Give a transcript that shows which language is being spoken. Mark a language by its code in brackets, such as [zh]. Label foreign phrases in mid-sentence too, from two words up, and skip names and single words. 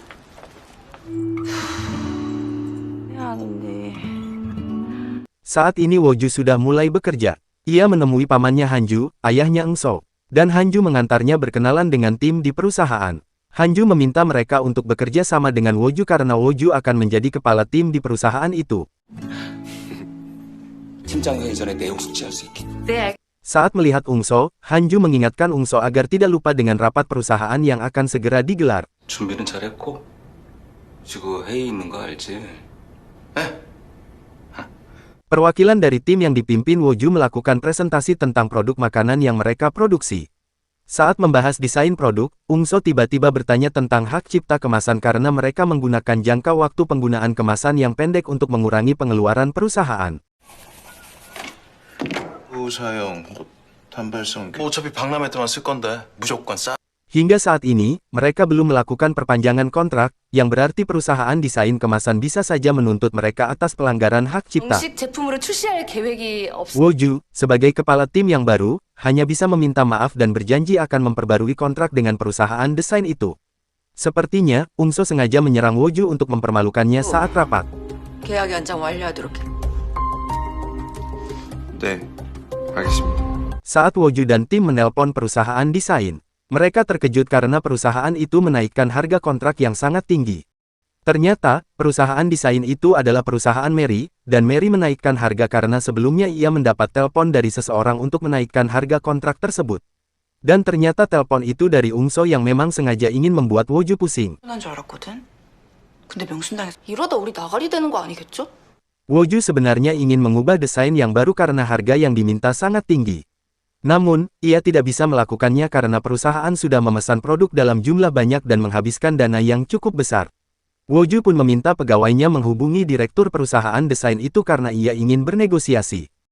[id] Saat ini Woju sudah mulai bekerja. Ia menemui pamannya Hanju, ayahnya Engso. Dan Hanju mengantarnya berkenalan dengan tim di perusahaan. Hanju meminta mereka untuk bekerja sama dengan Woju karena Woju akan menjadi kepala tim di perusahaan itu. [ko] 팀장 회의 전에 내용 숙지할 수 있게. 네, [id] Saat melihat Ungso, Hanju mengingatkan Ungso agar tidak lupa dengan rapat perusahaan yang akan segera digelar. [ko] 준비는 잘했고 지금 회의 있는 거 알지? [id] Perwakilan dari tim yang dipimpin Woju melakukan presentasi tentang produk makanan yang mereka produksi. Saat membahas desain produk, Ungso tiba-tiba bertanya tentang hak cipta kemasan karena mereka menggunakan jangka waktu penggunaan kemasan yang pendek untuk mengurangi pengeluaran perusahaan. [ko] 사용 단발성 어차피 박람회 때만 쓸 건데 무조건 싸. [id] Hingga saat ini, mereka belum melakukan perpanjangan kontrak, yang berarti perusahaan desain kemasan bisa saja menuntut mereka atas pelanggaran hak cipta. [ko] 정식 제품으로 출시할 계획이 없어. [id] Woju, sebagai kepala tim yang baru, hanya bisa meminta maaf dan berjanji akan memperbarui kontrak dengan perusahaan desain itu. Sepertinya, Ungso sengaja menyerang Woju untuk mempermalukannya saat rapat. [ko] 계약 연장 완료하도록 해. 네 알겠습니다. [id] Saat Woju dan tim menelpon perusahaan desain, mereka terkejut karena perusahaan itu menaikkan harga kontrak yang sangat tinggi. Ternyata, perusahaan desain itu adalah perusahaan Mary, dan Mary menaikkan harga karena sebelumnya ia mendapat telepon dari seseorang untuk menaikkan harga kontrak tersebut. Dan ternyata telepon itu dari Ungso yang memang sengaja ingin membuat Woju pusing. [ko] 난 줄 알았거든. 근데 명순당해서 이러다 우리 나가리 되는 거 아니겠죠? [id] Woju sebenarnya ingin mengubah desain yang baru karena harga yang diminta sangat tinggi. Namun, ia tidak bisa melakukannya karena perusahaan sudah memesan produk dalam jumlah banyak dan menghabiskan dana yang cukup besar. Woju pun meminta pegawainya menghubungi direktur perusahaan desain itu karena ia ingin bernegosiasi.